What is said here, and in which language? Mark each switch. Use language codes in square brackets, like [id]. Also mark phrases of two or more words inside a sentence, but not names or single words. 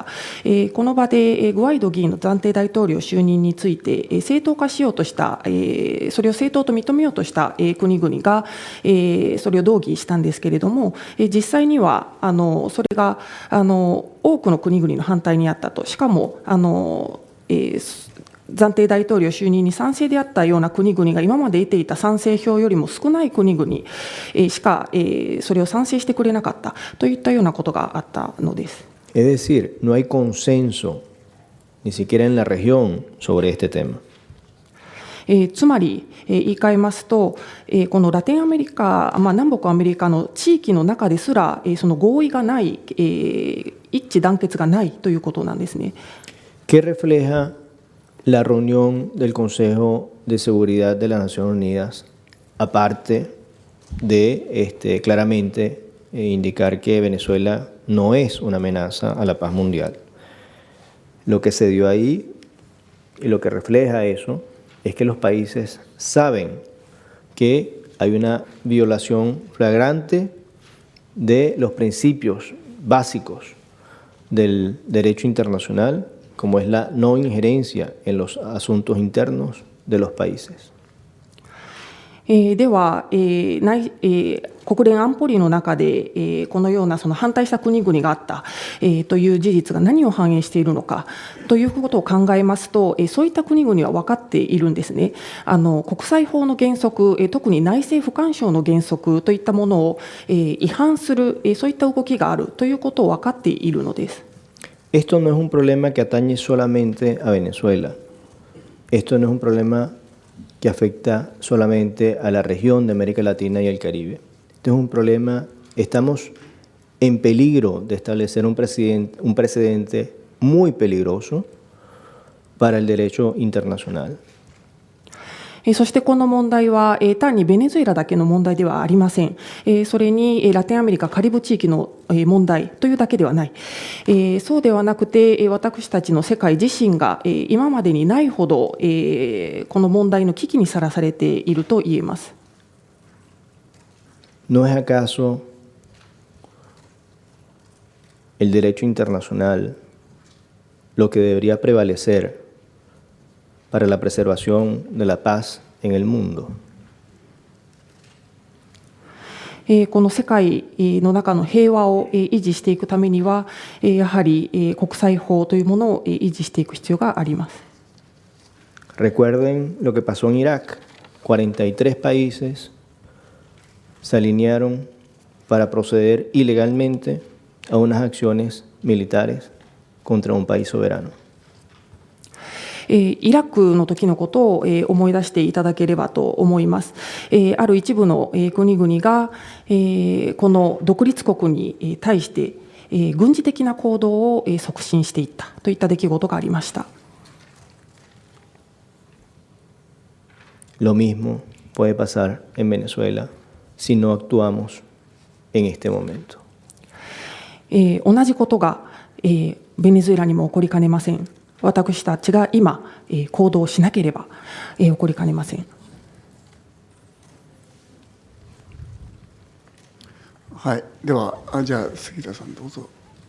[ja] この場でグアイド議員の暫定大統領就任について正当化しようとした、それを正当と認めようとした国々がそれを動議したんですけれども、実際にはそれが多くの国々の反対にあったと。しかも暫定大統領就任に賛成であったような国々が今まで得ていた賛成票よりも少ない国々しかそれを賛成してくれなかったといったようなことがあったのです。 [es] Es decir, no hay consenso ni siquiera en la región sobre este tema. [ja] つまり言い換えますと、このラテンアメリカ、南北アメリカの地域の中ですらその合意がない、一致団結がないということなんですね。 [es] ¿Qué refleja la reunión del Consejo de Seguridad de las Naciones Unidas, aparte de claramente indicar que Venezuela no es una amenaza a la paz mundial. Lo que se dio ahí y lo que refleja eso es que los países saben que hay una violación flagrante de los principios básicos del derecho internacional, como es la no injerencia en los asuntos internos de los países. [ja] では、国連安保理の中で、このようなその反対した国々があった、という事実が何を反映しているのかということを考えますと、そういった国々は分かっているんですね。国際法の原則、特に内政不干渉の原則といったものを、違反する、そういった動きがあるということを分かっているのです。 [es] Esto no es un problema que atañe solamente a Venezuela. Esto no es un problema que afecta solamente a la región de América Latina y el Caribe. Este es un problema, estamos en peligro de establecer un precedente muy peligroso para el derecho internacional. [ja] そしてこの問題は単にベネズエラだけの問題ではありません。それにラテンアメリカ、カリブ地域の問題というだけではない。そうではなくて、私たちの世界自身が今までにないほどこの問題の危機にさらされていると言えます。 [es] ¿No es acaso el derecho internacional lo que debería prevalecer para la preservación de la paz en el mundo? [ja] この世界の中の平和を維持していくためには、やはり国際法というものを維持していく必要があります。 [es] Recuerden lo que pasó en Irak. 43 países se alinearon para proceder ilegalmente a unas acciones militares contra un país soberano. [ja] イラクの時のことを思い出していただければと思います。ある一部の国々がこの独立国に対して軍事的な行動を促進していったといった出来事がありました。 [es] Lo mismo puede pasar en Venezuela si no actuamos en este momento. [ja] 同じことがベネズエラにも起こりかねません。私たちが今行動しなければ起こりかねません。はい、ではじゃあ杉田さんどうぞ。